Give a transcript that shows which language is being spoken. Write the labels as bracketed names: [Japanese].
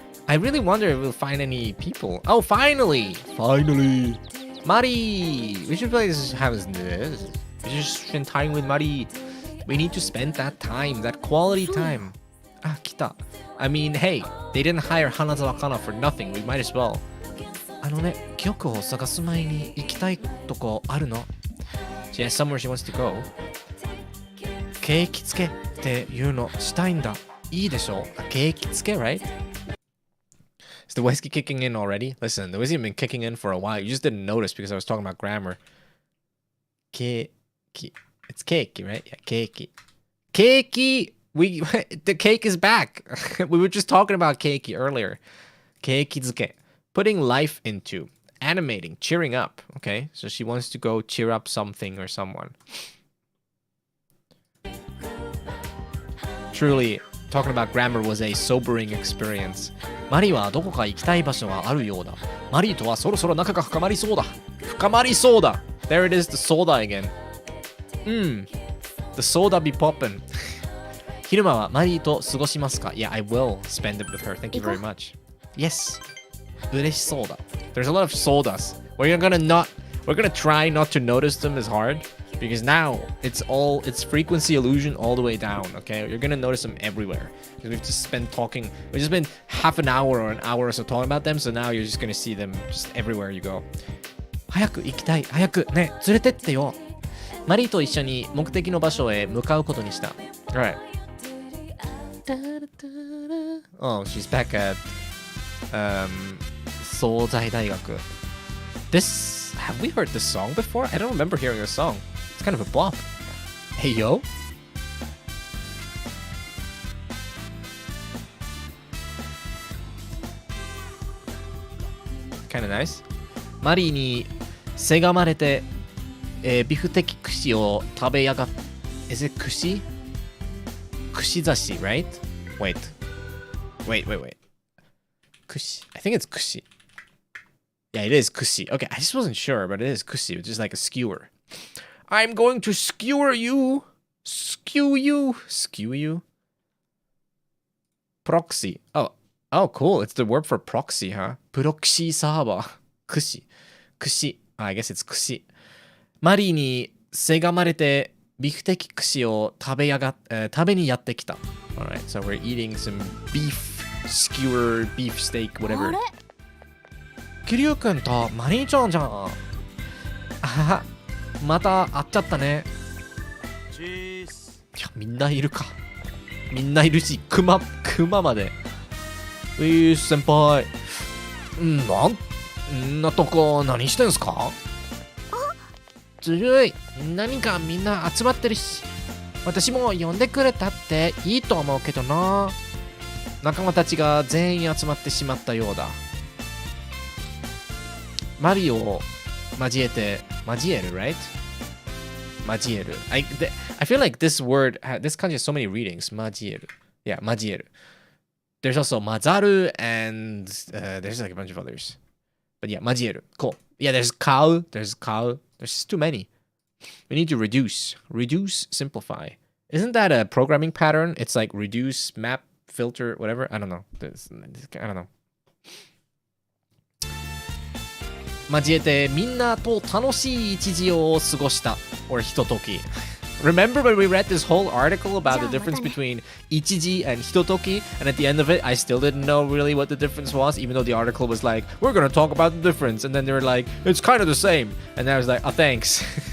[English] I really wonder if we'll find any people. Oh, finally! Finally! Mari! We should play this. We should spend time with Mari. We need to spend that time, that quality time. Ah, kita. I mean, hey, they didn't hire Hanazawa Kana for nothing. We might as well. [Japanese] あのね、玉を探す前に行きたいとこあるの。 [English] She has somewhere she wants to go. [Japanese] 景気つけっていうのしたいんだ。いいでしょ。景気つけ, [English] right? Is the whiskey kicking in already? Listen, the whiskey has been kicking in for a while. You just didn't notice because I was talking about grammar. Keiki. It's keiki, right? Yeah, keiki. Keiki! The cake is back. We were just talking about keiki earlier. Keiki-zuke. Putting life into. Animating. Cheering up. Okay? So she wants to go cheer up something or someone. Truly, talking about grammar was a sobering experience. [Japanese] マリはどこか行きたい場所があるようだ。マリとはそろそろ仲が深まりそうだ。深まりそうだ。 [English] There it is, the soda again. The soda be poppin'. [Japanese] 昼間はマリと過ごしますか? [English] Yeah, I will spend it with her. Thank you very much. Yes. [Japanese] 嬉しそうだ. [English] There's a lot of sodas. We're gonna try not to notice them as hard. Because now it's frequency illusion all the way down, okay? You're gonna notice them everywhere. Because we've just been half an hour or an hour or so talking about them, so now you're just gonna see them just everywhere you go. [Japanese] 早く行きたい。早くね、連れてってよ。マリーと一緒に目的の場所へ向かうことにした。 [English] Alright. Oh, she's back at 惣菜大学。 Have we heard this song before? I don't remember hearing this song. It's kind of a bop. Hey, yo. Kind of nice. [Japanese] マリーにせがまれて、ビフテキ串を食べやがっ。 [English] Is it 串?串刺し, right? Wait. Kushi. I think it's kushi. Yeah, it is kushi. Okay, I just wasn't sure, but it is kushi. It's just like a skewer. I'm going to skewer you. Skew you. Proxy. Oh, cool. It's the word for proxy, huh? Proxy server. Kushi. I guess it's kushi. [Japanese] マリーにせがまれてビフテキ串を食べにやってきた。 [English] Alright, so we're eating some beef skewer, beef steak, whatever. [Japanese] キリュウくんとマリーちゃんじゃん。あは、また会っちゃったね。いや、みんないるか。みんないるし、クマまで。先輩。んなとこ何してんすか？ずるい。何かみんな集まってるし。私も呼んでくれたっていいと思うけどな。仲間たちが全員集まってしまったようだ。マリオを交える [English] right? [Japanese] 交える。 [English] I feel like this word, this kanji has so many readings. [Japanese] 交える。Yeah, 交える。 [English] There's also 混ざる and there's like a bunch of others. But yeah, 交える。 Cool. Yeah, there's cow. There's just too many. We need to reduce, simplify. Isn't that a programming pattern? It's like reduce, map, filter, whatever. I don't know. I don't know. [Japanese] 交えてみんなと楽しい一時を過ごした or ひととき。 [English] Remember when we read this whole article about the difference between ichiji and hitotoki, and at the end of it, I still didn't know really what the difference was, even though the article was like, we're gonna talk about the difference, and then they were like, it's kind of the same, and I was like, oh, thanks.